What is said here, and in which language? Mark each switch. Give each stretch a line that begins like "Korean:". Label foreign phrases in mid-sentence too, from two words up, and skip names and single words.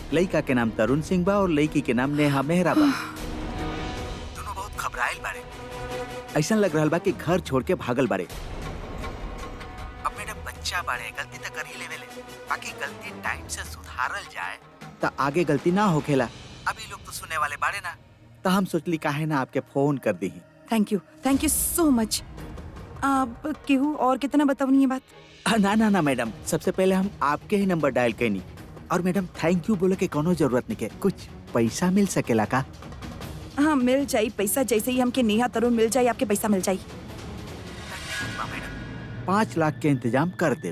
Bhojpuri: लड़का के नाम तरुण सिंह बा और लड़की के नाम नेहा मेहरा बा। दोनों बहुत घबराइल बाड़े, ऐसा लग रहल बा कि घर छोड़ के भागल बाड़े। अब मैडम, बच्चा बाड़े, गलती तो कर ही लेवेले, बाकी गलती टाइम से सुधारल जाए तो आगे गलती ना होखेला। अभी लोग तो सुने वाले बाड़े ना, तो हम सोचली काहे ना आपके फोन कर दी।
English: Thank you so much.
Bhojpuri: आप केहू और कितना बतावनी ये बात? ना मैडम, सबसे पहले हम आपके ही नंबर डायल कैनी। और मैडम,
English: thank you
Bhojpuri: बोले के कोनो जरूरत नहीं के। कुछ पैसा मिल सकेला का? हाँ, मिल जाई पैसा। जैसे ही हमके नेहा तरुण मिल जाई, आपके पैसा मिल जाई। मैडम, 5 लाख के इंतजाम कर दे।